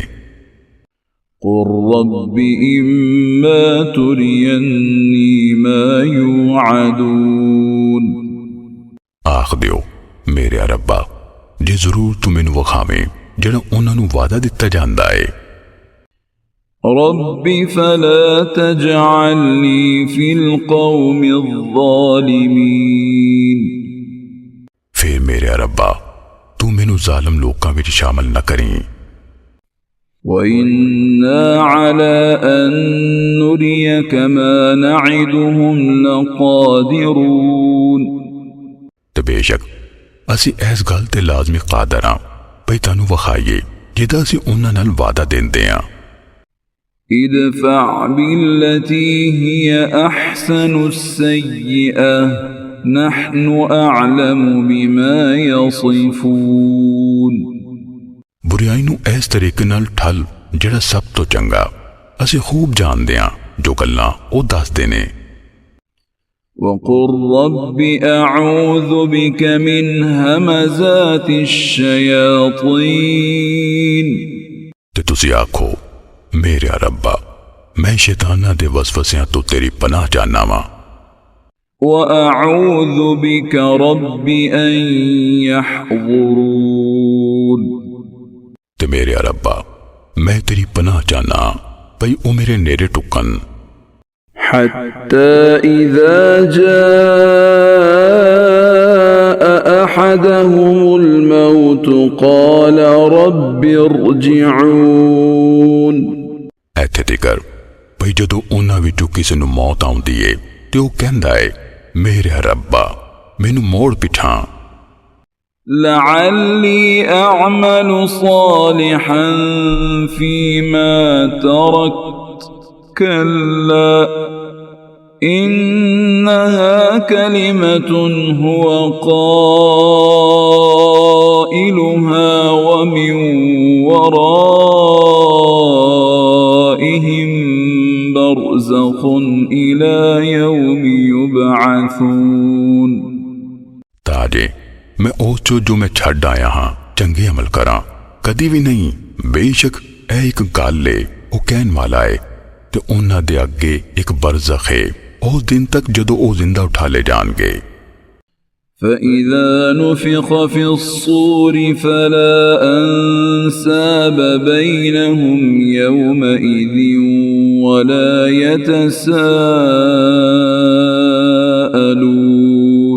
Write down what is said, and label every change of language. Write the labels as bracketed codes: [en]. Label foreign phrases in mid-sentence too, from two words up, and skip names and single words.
[ar] قل رب إما تريني ما يوعدون. [pa] آکھ دیو میرے ربا جے ضرور توں مینوں وکھاویں جیہڑا اوہناں نوں وعدہ دتا جاندا ہے. [ar] رب فلا تجعلني في القوم الظالمين. [pa] فیر میرے ربا توں مینوں ظالم لوکاں وچ شامل نہ کریں. [ar] وإنا على أن نريك ما نعدهم لقادرون. [pa] تے بیشک اسی اس گل تے لازمی قادر ہاں بئی تہانوں وکھائیے جیہدا اسی اوہناں نال وعدہ دیندے ہاں. [ar] ادفع بالتي هي أحسن السيئة نحن أعلم بما يصفون. [pa] برائی نوں اس طریقے نال ٹھل جیہڑا سب توں چنگا اسی خوب جاندے ہاں جو گلاں اوہ دسدے نے. [ar] وقل رب أعوذ بك من همزات الشياطين. [pa] تے تسی آکھو میرے ربا میں شیطاناں دے وسوسیاں توں تیری پناہ چاہنا واں. [ar] وأعوذ بك رب أن يحضرون. [pa] تے میرے ربا میں تیری پناہ چاہنا بئی او میرے نیڑے ڈھکن. [ar] حتى إذا جاء أحدهم الموت قال رب ارجعون. [pa] ایتھے تیکر بئی جدوں اوہناں وچوں کسے نوں موت آؤندی ہے تے اوہ کہندا ہے میرے ربا مینوں موڑ پچھاں. [ar] لعلي أعمل صالحا فيما تركت كلا إنها كلمة هو قائلها ومن ورائهم برزخ إلى يوم يبعثون. [pa] تاں جے میں اس جو میں چھڈ آیا ہاں چنگے عمل کراں کدی بھی نہیں. بیشک اے اک گل ہے او کہن والا ہے تے اوہناں دے اگے اک برزخ ہے اس دن تک جدوں او زندہ اٹھا لے جان گے. [ar] فإذا نفخ في الصور فلا أنساب بينهم يومئذ ولا يتساءلون।